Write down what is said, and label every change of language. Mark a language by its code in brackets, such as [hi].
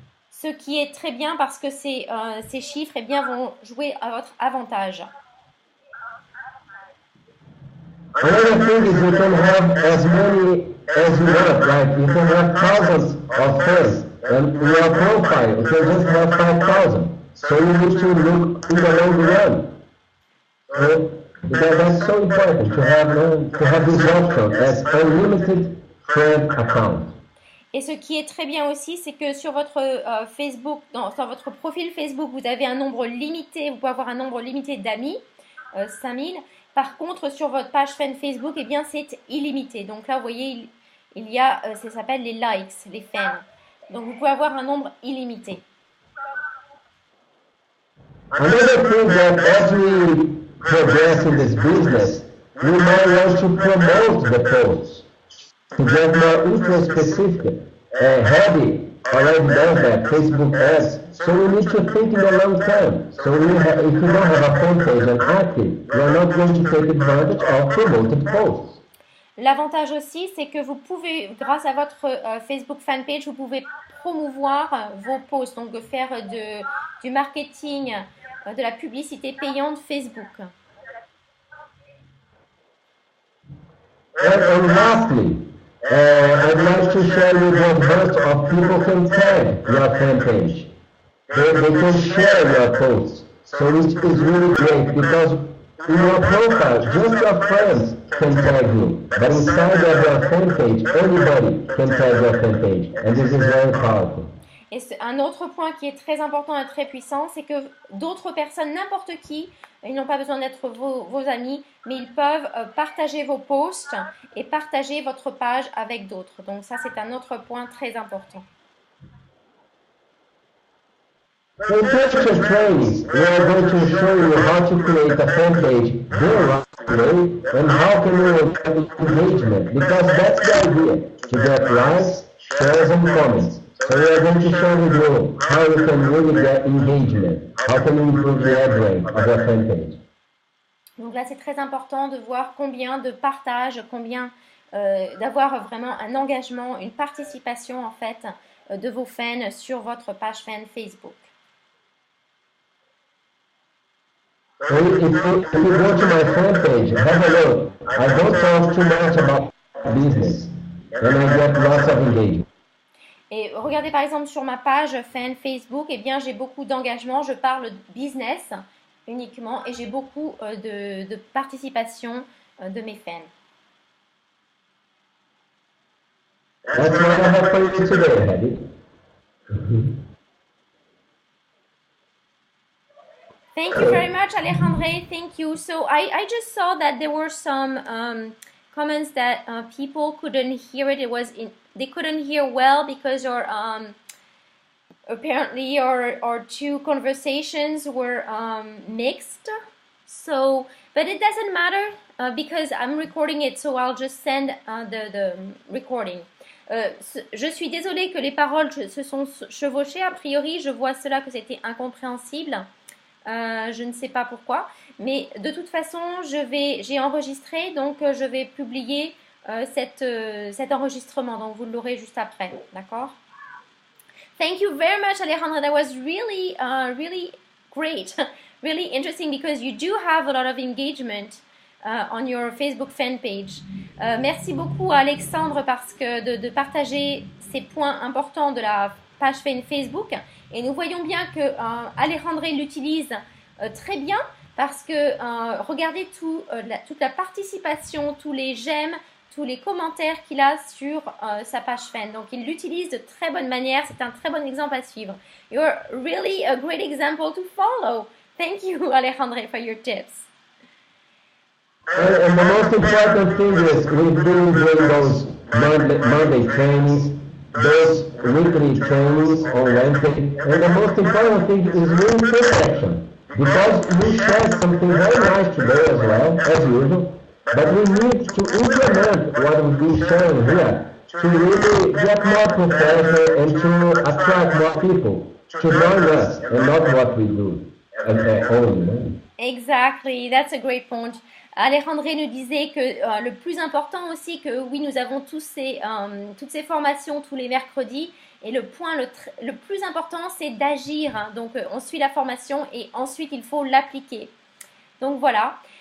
[fr] Ce qui est très bien parce que ces chiffres eh bien, vont jouer à votre avantage. [en] Another thing is you can have as many as you want, like you can have thousands of fans, and your profile you can just have 5,000. So you need to look in the long run. So that's so important to have this option as unlimited friend account. [fr] Et ce qui est très bien aussi, c'est que sur votre Facebook, sur votre profil Facebook, vous avez un nombre limité, vous pouvez avoir un nombre limité d'amis, 5000. Par contre, sur votre page fan Facebook, eh bien, c'est illimité. Donc là, vous voyez, il y a, ça s'appelle les likes, les fans. Donc, vous pouvez avoir un nombre illimité. [en] Another thing that as we progress in this business, we might want to promote the posts. To get more interest-specific, Heavy already does that, Facebook ads, so we need to think in the long term. So if you don't have a fan page and active, you are not going to take advantage of promoted posts. [fr] L'avantage aussi, c'est que vous pouvez, grâce à votre Facebook fan page, vous pouvez promouvoir vos posts, donc faire du marketing, de la publicité payante Facebook. [en] And lastly, I'd like to share with you a bunch of people can tag your fan page. They can share your posts. So it is really great because in your profile, just your friends can tag you. But inside of your fan page, anybody can tag your fan page. And this is very powerful. [fr] Et un autre point qui est très important et très puissant, c'est que d'autres personnes, n'importe qui, ils n'ont pas besoin d'être vos amis, mais ils peuvent partager vos posts et partager votre page avec d'autres. Donc ça, c'est un autre point très important. [en] In future trainings, we are going to show you how to create a fan page the right way and how can you get engagement, because that's the idea, to get likes, shares and comments. So we are going to show you how you can really get engagement, how can you improve the ad rank of your fan page. [fr] Donc là, c'est très important de voir combien de partages, combien d'avoir vraiment un engagement, une participation en fait de vos fans sur votre page fan Facebook. [en] If you go to my fan page, have a look. I don't talk too much about business, and I get lots of engagement. [fr] Et regardez par exemple sur ma page fan Facebook, eh bien j'ai beaucoup d'engagement, je parle de business uniquement et j'ai beaucoup de participation de mes fans. [en] That's what I have for you today, Hedy. Thank you very much, Alejandre. Thank you. So I just saw that there were some comments that people couldn't hear it. They couldn't hear well because apparently our two conversations were mixed. So, but it doesn't matter because I'm recording it, so I'll just send the recording. [fr] Je suis désolée que les paroles se sont chevauchées. A priori, je vois cela que c'était incompréhensible. Je ne sais pas pourquoi, mais de toute façon, j'ai enregistré, donc je vais publier cet enregistrement, donc vous l'aurez juste après, d'accord? [en] Thank you very much, Alejandra. That was really, really great, really interesting because you do have a lot of engagement on your Facebook fan page. [fr] Merci beaucoup à Alexandre parce que de partager ces points importants de la page fan Facebook. Et nous voyons bien que Alejandre l'utilise très bien parce que regardez toute la participation, tous les j'aime, tous les commentaires qu'il a sur sa page fan. Donc il l'utilise de très bonne manière, c'est un très bon exemple à suivre. [en] You're really a great example to follow. Thank you, Alejandre, for your tips. And the most important thing is we've been doing those Monday trainings, those weekly trainings on Wednesday, and the most important thing is really take action. Because we shared something very nice today as well, as usual, but we need to implement what we've been sharing here to really get more professional and to attract more people to join us and not what we do only. Exactly, that's a great point. [fr] Alejandre nous disait que le plus important aussi, que oui, nous avons toutes ces formations tous les mercredis. Et le point le plus important, c'est d'agir. Hein. Donc, on suit la formation et ensuite, il faut l'appliquer. Donc, voilà.